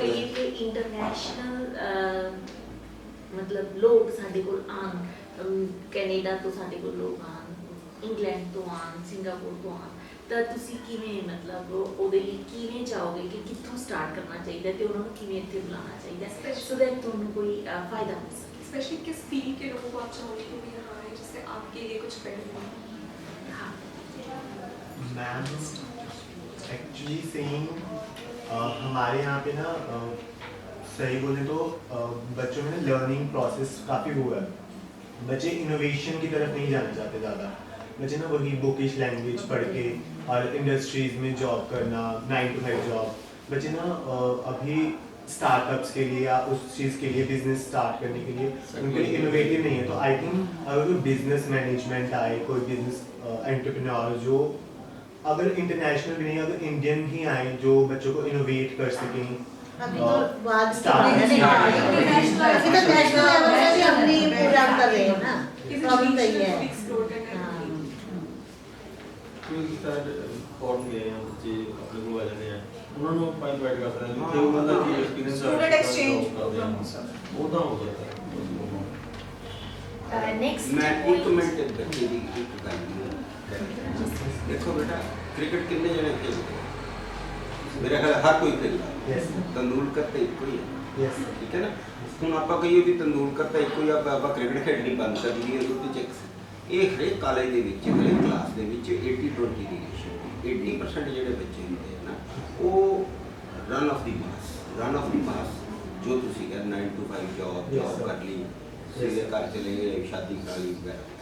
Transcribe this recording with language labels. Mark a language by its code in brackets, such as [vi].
[pa] ਕਹੀਏ ਕਿ ਇੰਟਰਨੈਸ਼ਨਲ ਮਤਲਬ ਲੋਕ ਸਾਡੇ ਕੋਲ ਆਣ ਕੈਨੇਡਾ ਤੋਂ ਸਾਡੇ ਕੋਲ ਲੋਕ ਆਣ ਇੰਗਲੈਂਡ ਤੋਂ ਆਣ ਸਿੰਗਾਪੁਰ ਤੋਂ ਆਣ ਤਾਂ ਤੁਸੀਂ ਕਿਵੇਂ ਮਤਲਬ ਉਹਦੇ ਲਈ ਕਿਵੇਂ ਚਾਹੋਗੇ ਕਿ ਕਿੱਥੋਂ ਸਟਾਰਟ ਕਰਨਾ ਚਾਹੀਦਾ ਤੇ ਉਹਨਾਂ ਨੂੰ ਕਿਵੇਂ ਇੱਥੇ ਬੁਲਾਉਣਾ ਚਾਹੀਦਾ [en] so that [pa] ਤੁਹਾਨੂੰ ਕੋਈ ਫਾਇਦਾ ਹੋ ਸਕੇ [hi] स्पेशली किस फील्ड के लोगों को आप चाहोगे कि भी यहाँ आए जिससे आपके लिए कुछ बेटर हो हाँ मैम एक्चुअली सेइंग हमारे यहाँ पे ना सही बोले तो बच्चों में ना लर्निंग प्रोसेस काफ़ी हुआ है बच्चे इनोवेशन की तरफ नहीं जाना चाहते ज़्यादा बच्चे ना वही बुकिश लैंग्वेज पढ़ के और इंडस्ट्रीज में जॉब करना, 9 to 5 जॉब, बच्चे ना अभी स्टार्टअप्स के लिए या उस चीज़ के लिए बिजनेस स्टार्ट करने के लिए उनके लिए इनोवेटिव नहीं है। तो [en] I think [hi] अगर कोई बिजनेस मैनेजमेंट आए, कोई बिजनेस एंटरप्रेन्योर जो अगर इंटरनेशनल भी नहीं, अगर इंडियन ही आए जो बच्चों को इनोवेट कर सकें। अभी तो बाद की [en] Start- [hi] बात है ना, [en] International- [hi] अभी तो नेशनल लेवल पे भी अपनी पूरा कर रहे हैं ना, प्रॉब्लम तो ये है। एक्सप्लोर करना हाँ। है। [pa] ਕਿਉਂਕਿ ਸਾਡੇ ਫੋਰਨ ਗਏ ਆ ਬੱਚੇ ਆਪਣੇ ਕੋਲ ਆ ਜਾਂਦੇ ਆ, ਉਹਨਾਂ ਨੂੰ ਆਪਾਂ ਇਨਵਾਈਟ ਕਰ ਸਕਦੇ ਹਾਂ ਤੇ ਉਹਨਾਂ ਦਾ ਕੀ ਐਕਸਪੀਰੀਅੰਸ [en] Student exchange program हो [pa] ਉਹ ਤਾਂ ਹੋ ਸਕਦਾ ਹੈ। [en] Next [hi] मैं एक [en] point. [hi] मिनट बच्चे की एक गल देखो बेटा, क्रिकेट कितने जने खेलते हैं? मेरा ख्याल हर कोई खेलता है। [en] Yes. [hi] तेंदुलकर तो एक ही है, [en] Yes. [hi] ठीक है ना। [pa] ਹੁਣ ਆਪਾਂ ਕਹੀਏ ਵੀ ਤੰਦੂਲਕਰ ਤਾਂ ਇੱਕੋ ਹੀ ਆਪਾਂ ਕ੍ਰਿਕਟ ਖੇਡਣੀ ਬੰਦ ਕਰ ਦਈਏ, ਉਹਦੇ ਚ ਇਹ ਹਰੇਕ ਕਾਲਜ ਦੇ ਵਿੱਚ ਹਰੇਕ ਕਲਾਸ ਦੇ ਵਿੱਚ 80-20 ਦੀ ਰੇਸ਼ੋ 80% ਜਿਹੜੇ ਬੱਚੇ ਹੁੰਦੇ ਆ ਨਾ ਉਹ [en] run of the mass [pa] ਜੋ ਤੁਸੀਂ ਕਹਿੰਦੇ 9 to 5 ਜੌਬ ਕਰ ਲਈ, ਸਵੇਰੇ ਘਰ ਚਲੇ ਗਏ, ਸ਼ਾਦੀ ਕਰਾ ਲਈ ਵਗੈਰਾ।